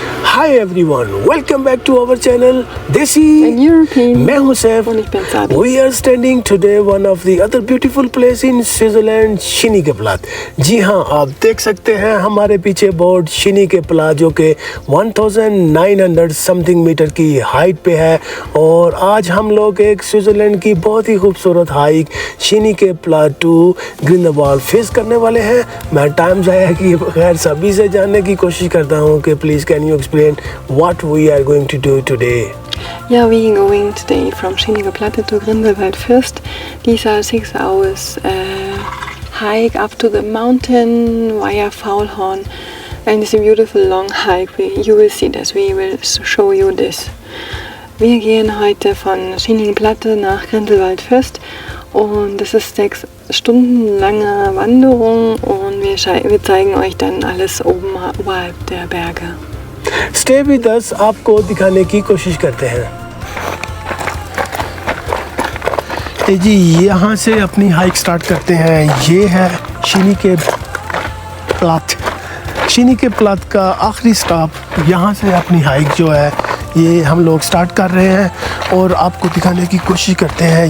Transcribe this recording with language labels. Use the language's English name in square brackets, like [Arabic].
[English] Hi everyone, welcome back to our channel Desi And European. [Hindi] मैं हूँ Saif. [German] Und ich bin Sabi. [English] We are standing today one of the other beautiful place in Switzerland, Schynige Platte. [Hindi] जी हाँ, आप देख सकते हैं हमारे पीछे बोर्ड शिनी के प्लात, जो कि 1900 समथिंग मीटर की हाइट पे है। और आज हम लोग एक स्विट्ज़रलैंड की बहुत ही खूबसूरत हाइक शिनी के प्लात टू ग्रिंdelwald फेस करने वाले हैं। मैं टाइम ज़ाया किए बगैर सभी से जानने की कोशिश करता हूँ कि [English] Please can you explain what we are going to do today. Yeah, we are going today from Schienige Platte to Grindelwald first. These are 6 hours hike up to the mountain via Faulhorn, and it's a beautiful long hike. You will see this. We will show you this. [German] Wir gehen heute von Schienige Platte nach Grindelwald first und das ist 6 Stunden lange Wanderung und wir zeigen euch dann alles oberhalb der Berge. [English] Stay with us, [Hindi] आपको दिखाने की कोशिश करते हैं। जी यहाँ से अपनी hike start करते हैं। ये है शिनी के प्लात। शिनी के प्लात का आखिरी स्टॉप, यहाँ से अपनी हाइक जो है ये हम लोग स्टार्ट कर रहे हैं और आपको दिखाने की कोशिश करते हैं।